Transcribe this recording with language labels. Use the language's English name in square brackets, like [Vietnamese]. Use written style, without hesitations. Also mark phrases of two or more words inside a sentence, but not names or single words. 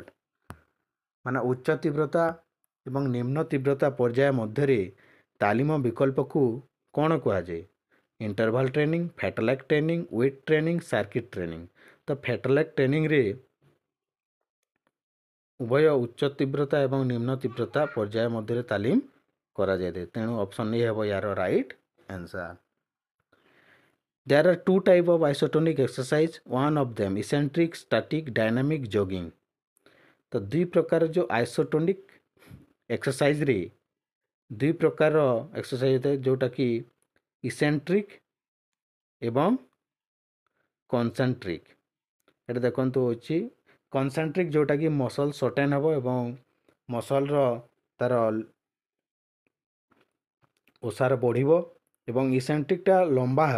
[Odia] ମାନେ ଉଚ୍ଚ ତୀବ୍ରତା ଏବଂ ନିମ୍ନ ତୀବ୍ରତା ପର୍ଯ୍ୟାୟ ମଧ୍ୟରେ ତାଲିମ ବିକଳ୍ପକୁ କ'ଣ କୁହାଯାଏ? [English] interval training, fartlek training, weight training, circuit training. [Odia] ତ [English] fartlek trainingରେ [Odia] ଉଭୟ ଉଚ୍ଚ ତୀବ୍ରତା ଏବଂ ନିମ୍ନ ତୀବ୍ରତା ପର୍ଯ୍ୟାୟ ମଧ୍ୟରେ ତାଲିମ କରାଯାଇଥାଏ. ତେଣୁ [English] option A [Odia] ହେବ ୟାର [English] right answer. There are two types of isotonic exercise. One of them eccentric, static, dynamic, jogging. [Odia] ତ ଦୁଇ ପ୍ରକାର ଯେଉଁ [English] isotonic exerciseରେ [Odia] ଦୁଇ ପ୍ରକାର ଏକ୍ସରସାଇଜ୍ ହୋଇଥାଏ, ଯେଉଁଟାକି ଇସେଣ୍ଟ୍ରିକ୍ ଏବଂ କନସେଣ୍ଟ୍ରିକ୍. ଏଇଟା ଦେଖନ୍ତୁ ଅଛି କନସେଣ୍ଟ୍ରିକ୍, ଯେଉଁଟାକି [English] muscle shorten [Odia] ହେବ ଏବଂ ମସଲ୍ର ତା'ର ଓସାର ବଢ଼ିବ, ଏବଂ ଇସେଣ୍ଟ୍ରିକ୍ଟା ଲମ୍ବା ହେବ.